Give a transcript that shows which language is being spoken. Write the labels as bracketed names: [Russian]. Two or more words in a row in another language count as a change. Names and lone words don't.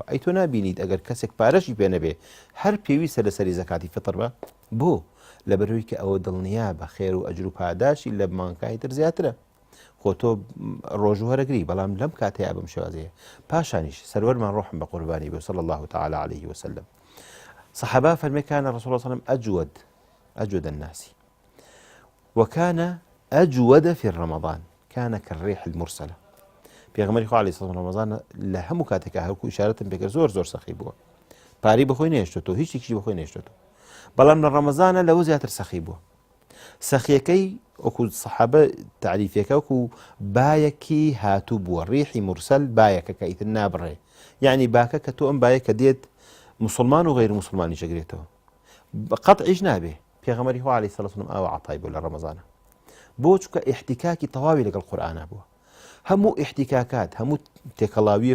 [Central Kurdish] ئەی تۆ نابینیت ئەگەر کەسێک پارەشی پێ نەبێ هەر پێویستە لەسەری زەکاتی فطر بە، بۆ لەبەرەوەی کە ئەوە دڵنیا بە خێر و ئەجر و پاداشی لە مانگای تر زیاترە. خۆ تۆ ڕۆژوو هەرەگری، بەڵام لەم کاتەیە بەم شێوازەیە. پاشانیش سەروەرمان ڕۆحم بە قوربانی بێ [Arabic] صلی الله تعالی عليه وسلم. صحابة فەرمێ كان رسول الله صلى الله عليه وسلم أجود الناس وكان أجود في رمضان، كان كالريح المرسلة. [Central Kurdish] پێغەمبەری خوا [Arabic] عەلەیهی سەڵام [Central Kurdish] ڕەمەزان لە هەموو کاتێکە هەرکو ئیشارەتم پێکرد زۆر سەخی بووە، پارەی بەخۆی نێشتۆتەوە، هیچ شتێکی بەخۆی نێشتۆتەوە، بەڵام لە ڕەمەزانە لەوە زیاتر سەخی بووە. سەخیەکەی وەکو سەحابە تعریفەکە وەکو بایەکی هاتوو بووە، ڕیحی مرسەل بایەکە کە ئیتر نابڕێ، یعنی باکە کە تۆ ئەم باە کە دێت مسلمان و غیر مسلمانی شەگرێتەوە قەتعیش نابێ پێغەمبەری خوا [Arabic] عەلەیهی سەڵاتو وسەلام [Central Kurdish] ئاوا عەتای بۆ لە ڕەمەزانە بۆ چونکە ئیحتیکاکی تەواوی لەگەڵ قورئانە بووە هەموو ئیحتیکاکات هەموو تێکەڵاویەک